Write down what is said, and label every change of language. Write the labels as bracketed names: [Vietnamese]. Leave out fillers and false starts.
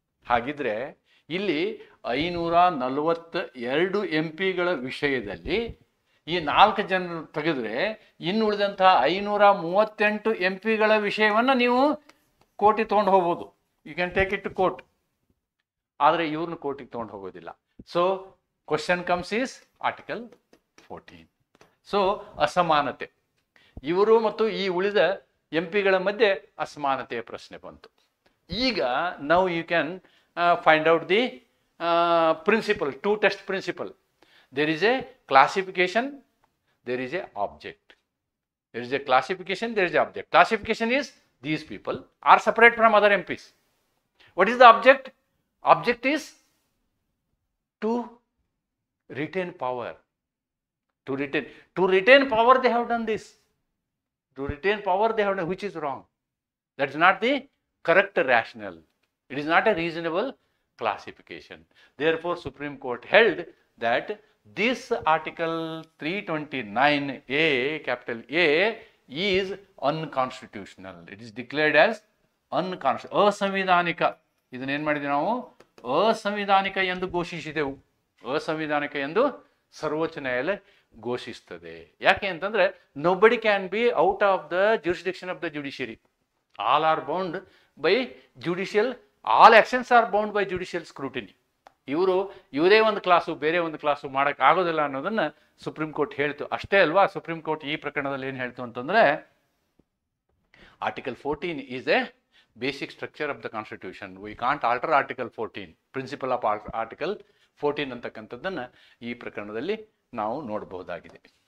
[Kannada] ಹಾಗಿದ್ರೆ ಇಲ್ಲಿ 542 MP ಗಳ ವಿಷಯದಲ್ಲಿ ಈ 4 ಜನರು ತೆಗೆದ್ರೆ ಇನ್ನುಳಿದಂತಹ 538 MP ಗಳ ವಿಷಯವನ್ನು ನೀವು ಕೋರ್ಟಿಗೆ ತೊಗೊಂಡು ಹೋಗ್ಬೋದು. [English] You can take it to court. [Kannada] ಆದರೆ ಇವ್ರನ್ನ ಕೋರ್ಟಿಗೆ ತೊಗೊಂಡು ಹೋಗೋದಿಲ್ಲ. [English] So question comes is article 14. [Kannada] So ಅಸಮಾನತೆ, ಇವರು ಮತ್ತು ಈ ಉಳಿದ MP ಗಳ ಮಧ್ಯೆ ಅಸಮಾನತೆಯ ಪ್ರಶ್ನೆ ಬಂತು. ಈಗ ನಾವು [English] You can find out the principle, 2 test principle. There is a classification, there is a object. There is a classification, there is a object. Classification is these people are separate from other MPs. What is the object? Object is to retain power. To retain power they have done this. To retain power they have done, which is wrong. That is not the correct rationale. It is not a reasonable classification. Therefore, Supreme Court held that this Article 329A, capital A, is unconstitutional. It is declared as unconstitutional. [Kannada] ಅಸಂವಿಧಾನಿಕ. ಇದನ್ನೇನು ಮಾಡಿದ್ವಿ ನಾವು? ಅಸಂವಿಧಾನಿಕ ಎಂದು ಘೋಷಿಸಿದೆವು. ಅಸಂವಿಧಾನಿಕ ಎಂದು ಸರ್ವೋಚ್ಚ ನ್ಯಾಯಾಲಯ ಘೋಷಿಸುತ್ತದೆ. ಯಾಕೆ ಅಂತಂದ್ರೆ [English] nobody can be out of the jurisdiction of the judiciary. All are bound by judicial. All actions are bound by judicial scrutiny. [Kannada] ಇವರೇ ಒಂದು ಕ್ಲಾಸು ಬೇರೆ ಒಂದು ಕ್ಲಾಸು ಮಾಡೋಕ್ಕೆ ಆಗೋದಿಲ್ಲ ಅನ್ನೋದನ್ನು ಸುಪ್ರೀಂ ಕೋರ್ಟ್ ಹೇಳ್ತು. ಅಷ್ಟೇ ಅಲ್ವಾ? ಸುಪ್ರೀಂ ಕೋರ್ಟ್ ಈ ಪ್ರಕರಣದಲ್ಲಿ ಏನು ಹೇಳ್ತು ಅಂತಂದರೆ, [English] Article 14 is a basic structure of the constitution. We can't alter article 14. Principle of article 14 [Kannada] ಅಂತಕ್ಕಂಥದ್ದನ್ನು ಈ ಪ್ರಕರಣದಲ್ಲಿ ನಾವು ನೋಡಬಹುದಾಗಿದೆ.